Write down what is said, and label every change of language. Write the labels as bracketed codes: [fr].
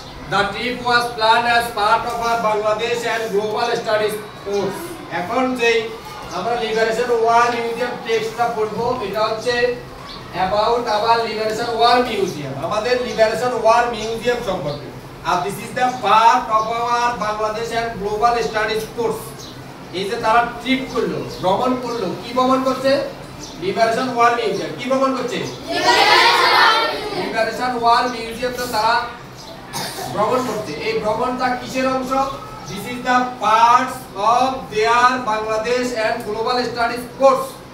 [en] The trip was planned as part of our Bangladesh and Global Studies course. [bn] এখন যেই আমরা liberation war museum টেক্সটটা পড়বো, এটা হচ্ছে [en] about our liberation war museum, [bn] আমাদের লিবারেশন ওয়ার মিউজিয়াম সম্পর্কে। [en] আর this is the part of our Bangladesh and Global Studies course. [bn] এই যে তারা ট্রিপ করলো, ভ্রমণ করলো, কি ভ্রমণ করছে? Liberation war museum. কি ভ্রমণ করছে? লিবারেশন ওয়ার মিউজিয়ামটা তারা ভ্রমণ করছে। এই ভ্রমণটা কিসের অংশ? [en] This is the parts of their Bangladesh and global studies course.